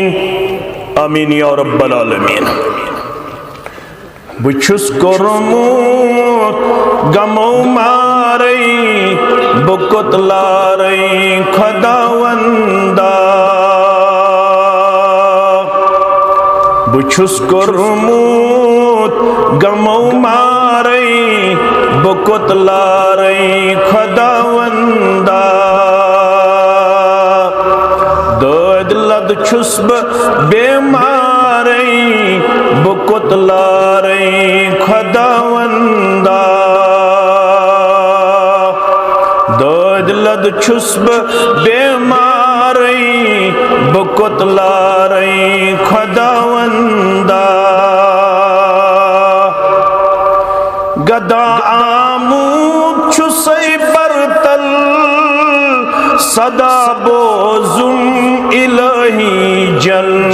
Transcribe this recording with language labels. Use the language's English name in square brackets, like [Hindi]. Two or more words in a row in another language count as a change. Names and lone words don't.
[Arabic] آمين يا رب العالمين. [Kashmiri] बुछुस कोरमुत गमो मारई बुकुत लारई खुदावंदा। बुछुस कोरमुत गमो मारई बुकुत लारई खुदावंदा। दर्द लद छुस्ब बेमारई बुकुत लारई खुदावंदा। दर्द लद छुस्ब बेमारई बुकुत लारई खुदावंदा। गदा आमूद छुसई बरतल सदा बोजुम इलाही जल।